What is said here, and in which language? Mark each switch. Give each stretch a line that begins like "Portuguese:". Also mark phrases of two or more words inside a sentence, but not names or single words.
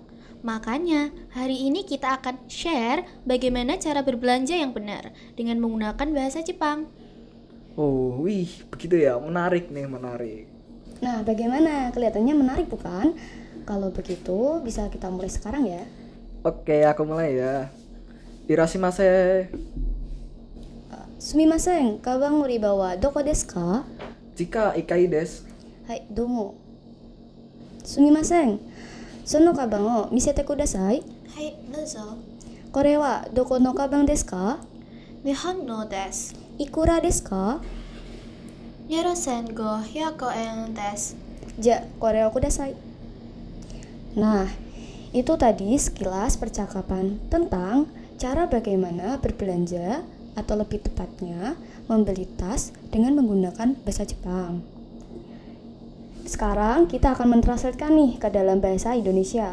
Indonesian: Makanya, hari ini kita akan share bagaimana cara berbelanja yang benar dengan menggunakan bahasa Jepang. Oh, wih, begitu ya, menarik nih, menarik. Nah, bagaimana? Kelihatannya menarik bukan? Kalau begitu, bisa kita mulai sekarang ya. Oke, aku mulai ya. Irashimase.
Japanese: すみません、かばん売り場はどこですか? 地下一階です. はい、どうも。すみません. そのカバンを見せてください。はい、どうぞ。これはどこのカバンですか？日本のです。いくらですか？ 7500円です。じゃあ、これをください。
Indonesian: Nah, itu tadi sekilas percakapan tentang cara bagaimana berbelanja atau lebih tepatnya membeli tas dengan menggunakan bahasa Jepang. Sekarang kita akan mentranslatekan nih ke dalam bahasa Indonesia.